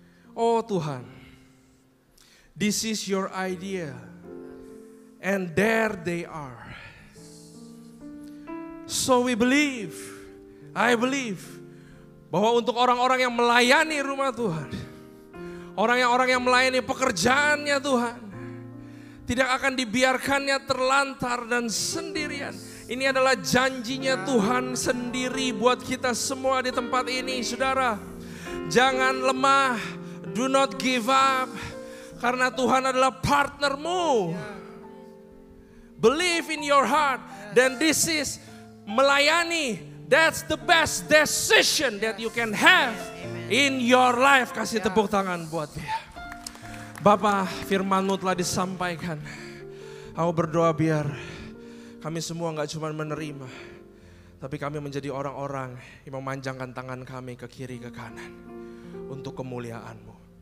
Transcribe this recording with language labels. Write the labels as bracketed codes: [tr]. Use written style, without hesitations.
[id] Oh Tuhan, [en] this is your idea. And there they are. So we believe, I believe, [id] bahwa untuk orang-orang yang melayani rumah Tuhan, orang yang melayani pekerjaannya Tuhan, tidak akan dibiarkannya terlantar dan sendirian. Ini adalah janjinya Tuhan sendiri buat kita semua di tempat ini, saudara. Jangan lemah, [en] do not give up, [id] karena Tuhan adalah partnermu. [en] Believe in your heart, then this is [id] melayani. [en] That's the best decision that you can have in your life. [id] Kasih tepuk tangan buat dia. Bapa, firman-Mu telah disampaikan. Aku berdoa biar kami semua gak cuma menerima, tapi kami menjadi orang-orang yang memanjangkan tangan kami ke kiri ke kanan untuk kemuliaan-Mu.